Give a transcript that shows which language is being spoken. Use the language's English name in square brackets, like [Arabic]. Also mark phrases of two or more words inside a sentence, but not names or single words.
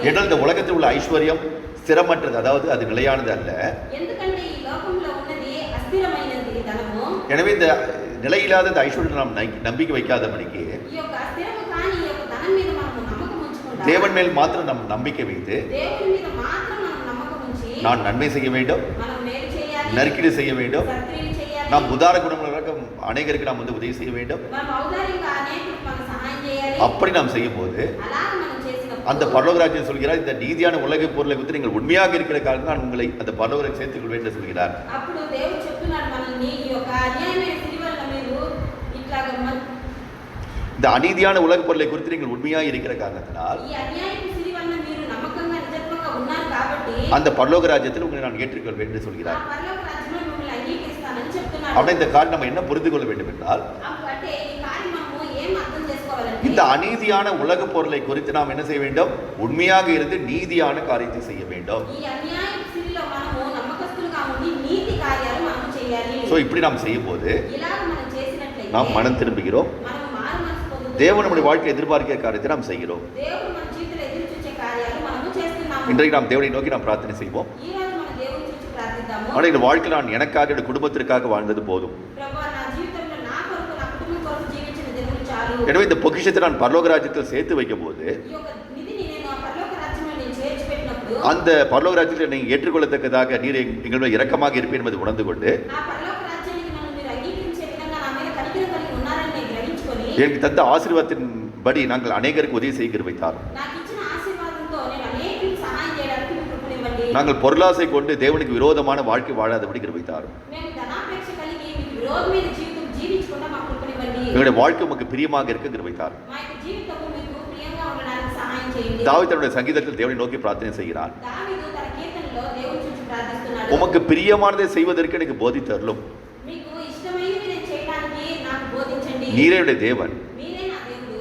[Tamil] ஏனால் இந்த உலகத்தில் உள்ள ஐஸ்வர்யம் ஸ்திரமற்றது, அதாவது அது நிலையானது அல்ல. [Telugu] ఎందుకంటే ఈ లోకంలో ఉన్నది అస్థిరమైనది ధనము. [Tamil] எனவே இந்த நிலையில்லாத இந்த ஐஸ்வர்யம் நாம் நம்பிக்கை வைக்காதபடிக்கு [Telugu] ఈ యొక్క స్థిరము కాని ఈ యొక్క ధనం మీద మనము నమ్మకం ఉంచుకుంటాం. [Tamil] தேவன் மேல் மாத்திரம் நம் நம்பிக்கை வைத்து [Telugu] దేవుని మీద మాత్రం మనం నమ్మకం ఉంచి [Tamil] நான் நன்மை செய்ய வேண்டும், [Telugu] మనం మేలు చేయాలి, [Tamil] நற்கிரி செய்ய வேண்டும், [Telugu] సత్క్రియలు చేయాలి, [Tamil] நாம் உதார குணமுள்ளவர்களுக்கு அநேகருக்கு நாம் உதவி செய்ய வேண்டும். [Telugu] మనం ఔదార్యంగా అనేకులకు మనం సహాయం చేయాలి. [Tamil] அப்படி நாம் செய்யும் போது [Telugu] అలా మనం చేసినప్పుడు [Tamil] அந்த பரலோக ராஜ்யம் சொல்கிறார், இந்த நீதியான உலக பொருளை குறித்து நீங்கள் உண்மையாக இருக்கிற காரணம் நான் உங்களை அந்த பரலோக சேர்த்துக் கொள்வேன் என்று சொல்கிறார். [Telugu] అప్పుడు దేవుడు చెప్తున్నాడు మనల్ని ఈ యొక్క అన్యాయమైన సిరి వలన మీరు ఇట్లాగ [Tamil] இந்த அநீதியான உலக பொருளை குறித்து நீங்கள் உண்மையாக இருக்கிற காரணத்தினால் [Telugu] ఈ అన్యాయపు సిరి వలన మీరు నమ్మకంగా నిజత్వంగా ఉన్నారు కాబట్టి [Tamil] அந்த பரலோக ராஜ்யத்தில் உங்களை நான் ஏற்றுக்கொள்வேன் என்று [Telugu] ఆ [Tamil] சொல்கிறார். [Telugu] పరలోక రాజ్యంలో మిమ్మల్ని అంగీకరిస్తానని చెప్తున్నాడు. [Tamil] அப்படின்னா இந்த காரணம் நம்ம என்ன புரிந்து கொள்ள வேண்டும் என்றால், [Telugu] అంటే ఈ కార్యం మనము ఏం అర్థం చేసుకోవాలంటే [Tamil] இந்த அநீதியான உலக பொருளை குறித்து நாம் என்ன செய்ய வேண்டும்? உண்மையாக இருந்து நீதியான காரியத்தை செய்ய வேண்டும். [Telugu] ఈ అన్యాయపు సిరిలో మనము నమ్మకస్తులుగా ఉండి నీతి కార్యాలు మనము చేయాలి. [Tamil] ஸோ இப்படி நாம் செய்யும் போது [Telugu] ఇలాగ మనం చేసినట్లయితే [Tamil] நாம் மனம் திரும்புகிறோம். [Telugu] మనం మారు మనసు పొందుతాము. [Tamil] தேவன் நம்முடைய வாழ்க்கையை எதிர்பார்க்கிற காரியத்தை நாம் செய்கிறோம். [Telugu] దేవుడు మన జీవితంలో ఎదురు చూసే కార్యాలు మనము చేస్తున్నాము. [Tamil] இன்றைக்கு நாம் தேவனை நோக்கி நாம் பிரார்த்தனை செய்வோம். [Telugu] ఈ రోజు మన దేవుని చూసి ప్రార్థిద్దాము. [Tamil] ஆனால் இந்த வாழ்க்கையில் நான் எனக்காக என்னுடைய குடும்பத்திற்காக வாழ்ந்தது போதும். [Telugu] ప్రభువా నా జీవితంలో నా కొరకు నా కుటుంబం కొరకు జీవించిన దినములు చాలు. [Tamil] எனவே இந்த பொக்கிஷத்தை நான் பரலோக ராஜ்யத்தில் சேர்த்து வைக்கும் போது [Telugu] ఈ యొక్క నిధిని నేను ఆ పరలోక రాజ్యంలో నేను చేర్చి పెట్టినప్పుడు [Tamil] அந்த பரலோக ராஜ்யத்தில் நீங்கள் ஏற்றுக்கொள்ளத்தக்கதாக நீர் எங்கள் மேல் இரக்கமாக இருப்பேன் என்பதை உணர்ந்து கொண்டு [Telugu] ఆ పరలోక రాజ్యానికి నన్ను మీరు అంగీకరించే విధంగా నా మీద కనికరం కలిగి ఉన్నారని నేను గ్రహించుకొని [Tamil] எனக்கு தந்த ஆசீர்வாதத்தின்படி நாங்கள் அநேகருக்கு உதவி செய்ய வைத்தார். [Telugu] నాకు ఇచ్చిన ఆశీర్వాదంతో నేను అనేకులకు సహాయం చేయడానికి మీరు కృపనివ్వండి. [Tamil] நாங்கள் பொருளாசை கொண்டு தேவனுக்கு விரோதமான வாழ்க்கை வாழாதபடி கிருபைத்தார். [Telugu] మేము ధనాపేక్ష కలిగి మీకు విరోధమైన జీవితం జీవించకుండా మాకు కృపనివ్వండి. [Tamil] எங்களுடைய வாழ்க்கை உமக்கு பிரியமாக இருக்க கிருபைத்தார். [Telugu] మా యొక్క జీవితము మీకు ప్రియంగా ఉండడానికి సహాయం చేయండి. [Tamil] தாவீது தன்னுடைய சங்கீதத்தில் தேவனை நோக்கி பிரார்த்தனை செய்கிறார். [Telugu] దావీదు తన కీర్తనలో దేవుని చూసి ప్రార్థిస్తున్నాడు. [Tamil] உமக்கு பிரியமானதை செய்வதற்கு எனக்கு போதித்தருளும். [Telugu] మీకు ఇష్టమైనది నేను చేయడానికి నాకు బోధించండి. [Tamil] நீரே என்னுடைய தேவன், [Telugu] మీరే నా దేవుడు.